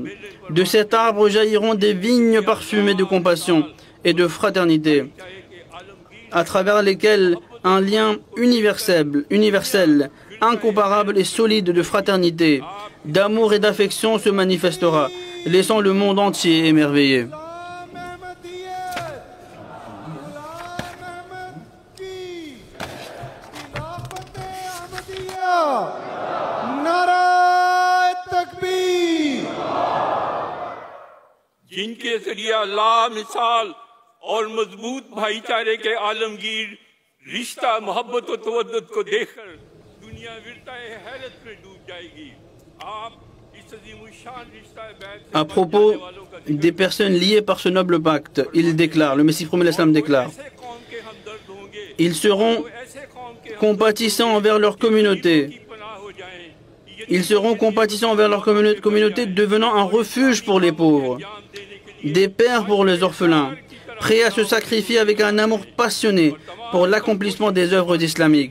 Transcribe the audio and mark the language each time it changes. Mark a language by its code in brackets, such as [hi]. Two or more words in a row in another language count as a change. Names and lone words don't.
[fr] De cet arbre jailliront des vignes parfumées de compassion et de fraternité, à travers lesquelles un lien universel, incomparable et solide de fraternité, d'amour et d'affection se manifestera, laissant le monde entier émerveillé. [ur] جن کے ذریعے اللہ مثال اور مضبوط بھائی چارے کے عالمگیر رشتہ محبت اور تودد کو دیکھ کر دنیا ورطۂ حیرت میں ڈوب جائے گی. آپ اس عظیم الشان رشتہ [fr] À propos des personnes liées par ce noble pacte, il déclare, le Messie premier l'Islam déclare, ils seront compatissants envers leur communauté. Ils seront compatissants envers leur communauté, devenant un refuge pour les pauvres, des pères pour les orphelins, prêts à se sacrifier avec un amour passionné pour l'accomplissement des œuvres islamiques.